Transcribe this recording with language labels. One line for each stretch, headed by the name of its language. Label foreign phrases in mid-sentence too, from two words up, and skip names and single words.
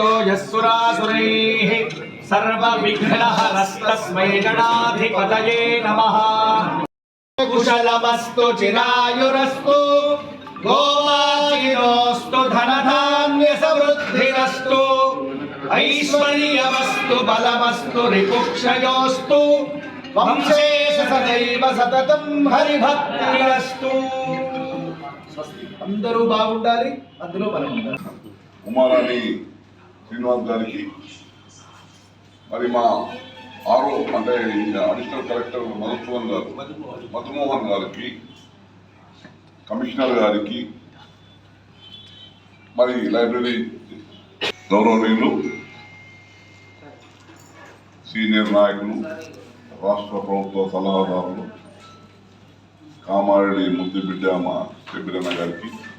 Sanskrit: यः सुरासुरैः सर्वविघ्नहरस्तस्मै गणाधिपतये नमः कुशलमस्तु चिरायुरस्तु गोमाचिरोस्तु धनधान्यसमृद्धिरस्तु ऐश्वर्यमस्तु बलमस्तु रिपुक्षयोस्तु వంశేష సదైవ సతతం హరిభక్తిరస్తు.
Telugu: అందరూ బాగుండాలి, అందులో మనం ఉండాలి. ఉమారాణి శ్రీనివాస్ గారికి, మరి మా అంటే
English: additional collector
Telugu: మధుమోహన్ గారికి, కమిషనర్ గారికి, మరి లైబ్రరీ గౌరవనీయులు సీనియర్ నాయకులు, రాష్ట్ర ప్రభుత్వ సలహాదారులు, కామారెడ్డి ముద్దుబిడ్డ మా శబిరన్న గారికి,